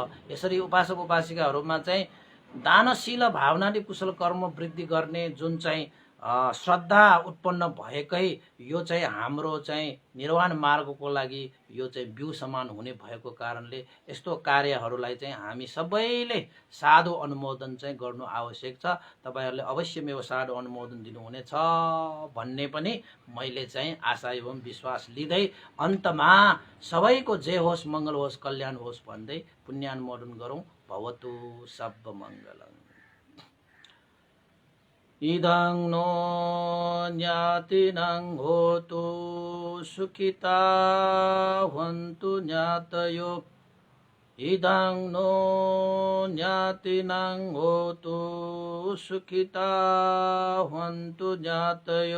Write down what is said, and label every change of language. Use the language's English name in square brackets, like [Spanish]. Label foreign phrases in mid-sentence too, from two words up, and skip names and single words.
[Nepali] यसरी उपासक उपासिकाहरूमा चाहिँ दानशील भावनाले कुशल कर्म वृद्धि गर्ने जुन चाहिँ श्रद्धा उत्पन्न भएकै यो चाहिँ हाम्रो चाहिँ निर्वाण मार्गको लागि यो चाहिँ बिउ समान हुने भएको कारणले यस्तो कार्यहरूलाई चाहिँ हामी सबैले साधु अनुमोदन चाहिँ गर्नु आवश्यक छ। तपाईँहरूले अवश्य मेरो साधु अनुमोदन दिनुहुनेछ भन्ने पनि मैले चाहिँ आशा एवं विश्वास लिँदै अन्तमा सबैको जय होस्, मङ्गल होस्, कल्याण होस् भन्दै पुण्यानुमोदन गरौँ। [Sanskrit] भवतु सर्वमङ्गलम्। [Pali] इदं नो ज्ञातिनं होतु सुखिता हन्तु ज्ञातयो। इदं नो ज्ञातिनं होतु सुखिता हन्तु ज्ञातयो।